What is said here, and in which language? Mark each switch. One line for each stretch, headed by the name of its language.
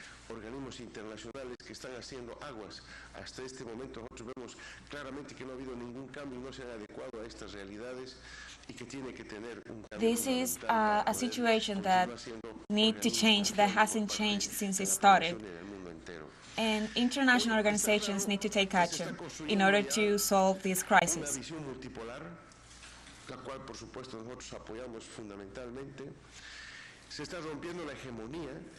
Spanish: Organismos internacionales que están haciendo aguas. Hasta este momento nosotros vemos claramente que no ha habido ningún cambio y no se ha adecuado a estas realidades y que tiene que tener un cambio.
English: This is a situation that needs to change, that hasn't changed since it started. And international organizations need to take action in order to solve this crisis.
Spanish: La cual, por supuesto, nosotros apoyamos fundamentalmente. Se está rompiendo la hegemonía.